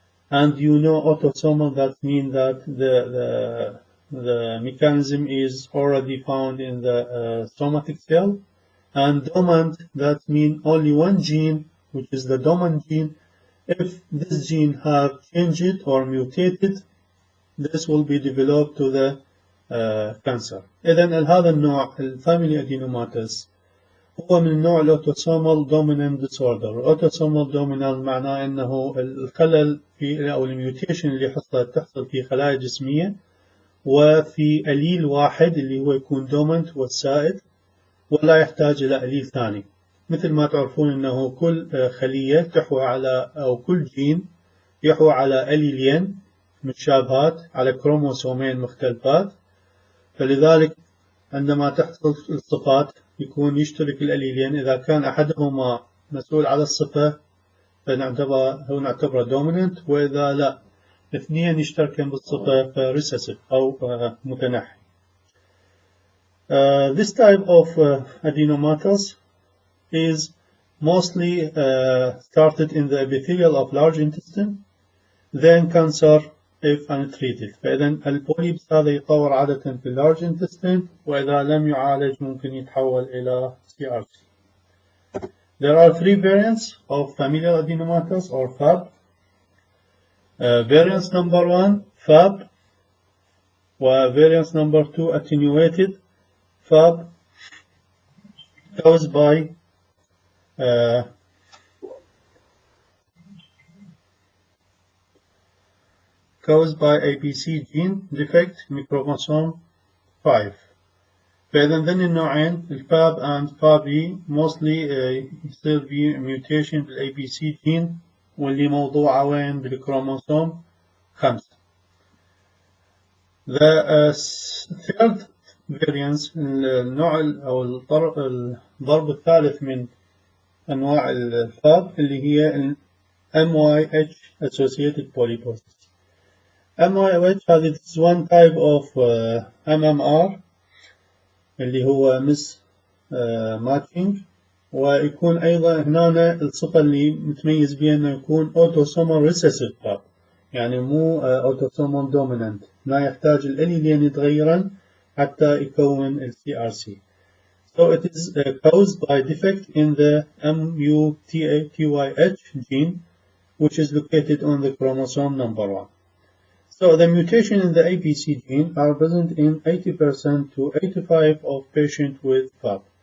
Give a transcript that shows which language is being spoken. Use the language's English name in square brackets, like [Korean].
[English] And you know autosomal, that means that the mechanism is already found in the somatic cell. And dominant, that means only one gene, which is the dominant gene. If this gene have changed or mutated, this will be developed to the cancer. [Arabic] إذن هذا النوع الفاميلي adenomatous هو من نوع الأوتوسومال دومينانت ديسوردر. الأوتوسومال دومينانت معناه أنه الخلل في أو الميوتيشن اللي تحصل في خلايا جسمية وفي أليل واحد اللي هو يكون دومينانت هو السائد، ولا يحتاج إلى أليل ثاني. مثل ما تعرفون أنه كل خلية تحوي على أو كل جين يحوي على أليلين متشابهات على كروموسومين مختلفات، فلذلك عندما تحصل الصفات يكون يشترك الأليلين. إذا كان أحدهما مسؤول على الصفة فنعتبره دوميننت، وإذا لا اثنين يشتركن بالصفة فريسيسيف أو متنحي. [English] This type of adenomatous is mostly started in the epithelial of large intestine, then cancer if untreated. [Arabic] فإذا البوليبس هذا يتطور عادة في [English] large intestine، [Arabic] وإذا لم يعالج ممكن يتحول إلى CRC. [English] There are three variants of familial adenomatous or FAP. Variance number 1 FAP, variance number 2 attenuated FAP, caused by ABC gene defect chromosome 5. [Arabic] فإذا ذن النوعين الفاب [English] and FAB mostly [Arabic] يصير في mutation بالABC gene واللي موضوعه وين بالكروموسوم 5. [English] The third variance [Arabic] النوع أو الضرب الثالث من أنواع الفاب اللي هي MYH associated polyposis. MYH هذه [English] is one type of MMR [Arabic] اللي هو مس ماتشنج، ويكون أيضا هنا الصفة اللي متميز بها أنه يكون autosomal recessive FAP، يعني مو autosomal dominant، لا يحتاج الأليلين يتغيرن حتى يكون ال CRC. [English] So it is caused by defect in the MUTYH gene, which is located on the chromosome number 1. So the mutation in the ABC gene are present in 80% to 85% of patients with FAP.